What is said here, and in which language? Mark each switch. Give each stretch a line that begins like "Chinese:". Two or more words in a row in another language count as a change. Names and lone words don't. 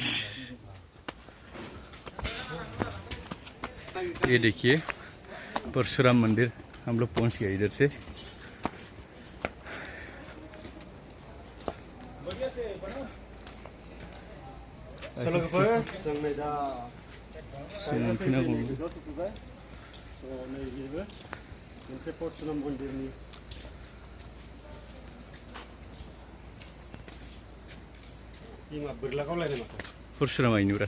Hindi: ये देखिए परशुराम मंदिर हम लोग पहुंच गए इधर से
Bodo: चलो जों नै दा मोनफैनांगौ नैबेबो मोनसे परशुराम मन्दिरनि बिमा बोरला गावलायनाय माथो परशुराम आइनुरा